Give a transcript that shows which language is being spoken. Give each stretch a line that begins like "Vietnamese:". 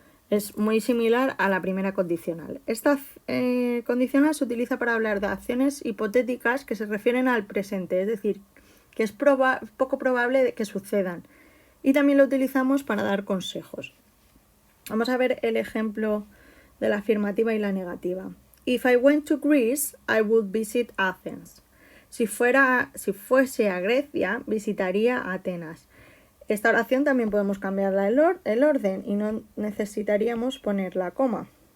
Spanish: Es muy similar a la primera condicional. Esta condicional se utiliza para hablar de acciones hipotéticas que se refieren al presente, es decir, que es poco probable que sucedan. Y también lo utilizamos para dar consejos. Vamos a ver el ejemplo de la afirmativa y la negativa.
English: If I went to Greece, I would visit Athens.
Spanish: Si fuese a Grecia, visitaría Atenas. Esta oración también podemos cambiarla el orden y no necesitaríamos poner la coma.